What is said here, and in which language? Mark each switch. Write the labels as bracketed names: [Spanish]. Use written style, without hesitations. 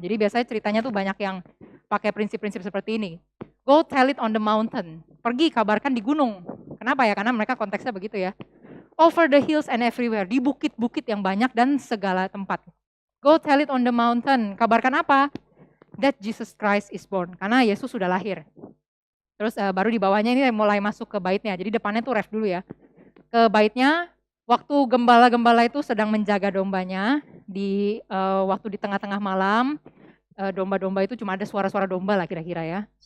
[Indonesian] Jadi biasanya ceritanya tuh banyak yang pakai prinsip-prinsip seperti ini. [English] Go tell it on the mountain. [Indonesian] Pergi kabarkan di gunung. Kenapa ya? Karena mereka konteksnya begitu ya. [English] Over the hills and everywhere. [Indonesian] Di bukit-bukit yang banyak dan segala tempat. [English] Go tell it on the mountain. [Indonesian] Kabarkan apa? [English] That Jesus Christ is born. [Indonesian] Karena Yesus sudah lahir. Terus baru di bawahnya ini mulai masuk ke baitnya. Jadi depannya tuh ref dulu ya. Ke baitnya, waktu gembala-gembala itu sedang menjaga dombanya, di waktu di tengah-tengah malam, domba-domba itu cuma ada suara-suara domba lah kira-kira ya.